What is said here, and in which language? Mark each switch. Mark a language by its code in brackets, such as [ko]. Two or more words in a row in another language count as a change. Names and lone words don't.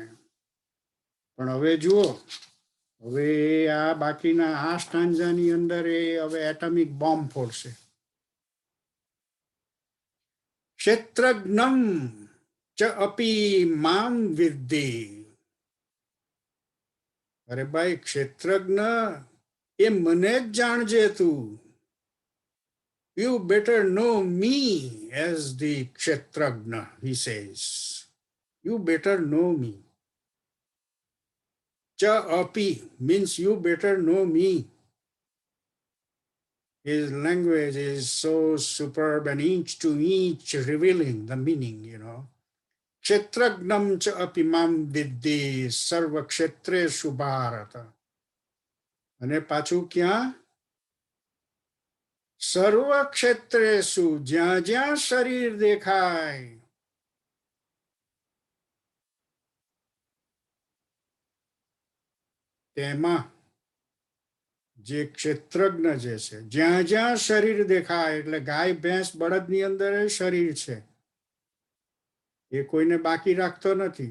[gu] પણ હવે જુઓ, હવે આ બાકીના આ સ્ટાન્ઝાની અંદર એ હવે [en] atomic bomb [gu] ફોડશે. [sa] क्षेत्रज्ञम् च अपि माम् विद्धि. [gu] અરે ભાઈ, ક્ષેત્રજ્ઞ એ મને જ જાણજે તું. [en] You better know me as the kshetrajna, he says. You better know me. [sa] च अपि [en] means you better know me. His language is so superb and inch to inch revealing the meaning, you know. [sa] क्षेत्रज्ञम् च अपि माम् विद्धि सर्व क्षेत्रेषु भारत. [gu] અને પાછું ક્યાં? [sa] सर्व क्षेत्रेषु, [gu] જ્યાં જ્યાં શરીર દેખાય તેમાં જે ક્ષેત્રજ્ઞ જે છે, જ્યાં જ્યાં શરીર દેખાય, એટલે ગાય ભેંસ બળદની અંદર શરીર છે, એ કોઈને બાકી રાખતો નથી.